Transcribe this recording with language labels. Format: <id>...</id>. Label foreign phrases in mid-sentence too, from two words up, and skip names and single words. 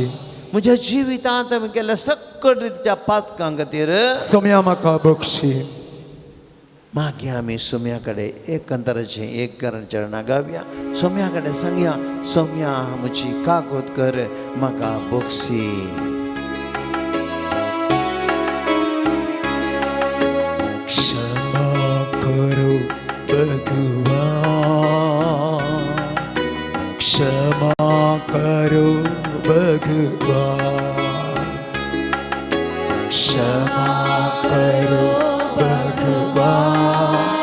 <kok>म्हज्या जिवितांत हांवें केल्ल्या सकट रितीच्या पातकां खातीर सोम्या म्हाका बक्षी मागीर आमी सोम्या कडेन एकंदराचें एक चरणां गावया सोम्या कडेन सांगया सोम्या म्हजी काकोत कर म्हाका बक्षी</kok> <hi>क्षमा करो भगवान क्षमा करो भगवान क्षमा करो भगवान</hi>